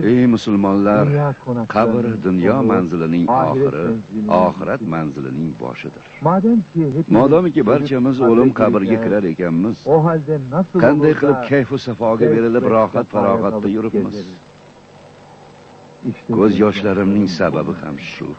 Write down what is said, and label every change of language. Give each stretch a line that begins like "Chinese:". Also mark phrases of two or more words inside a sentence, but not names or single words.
Uzbek: Ey musulmonlar,
Turkish: dünya konaklarının
Uzbek: qabr dunyo
Turkish: sonu,
Uzbek: manzilining
Turkish: ahiret
Uzbek: oxiri,
Turkish: menzilinin
Uzbek: oxirat
Turkish: bitimi.
Uzbek: manzilining boshidir.
Turkish: Mademki hepimiz
Uzbek: Modomiki barchamiz
Turkish: ölüp
Uzbek: o'lim
Turkish: kabre
Uzbek: qabrga
Turkish: gireceğiz,
Uzbek: kirar ekanmiz,
Turkish: o halde nasıl
Uzbek: qanday
Turkish: olur
Uzbek: qilib
Turkish: da
Uzbek: kayfu safoga
Turkish: zevk
Uzbek: berilib
Turkish: ve
Uzbek: rohat
Turkish: sefaya
Uzbek: farog'atda
Turkish: dalıp
Uzbek: yuribmiz.
Turkish: gezeriz? İşte
Uzbek: Ko'z
Turkish: bu
Uzbek: yoshlarimning sababi ham shu.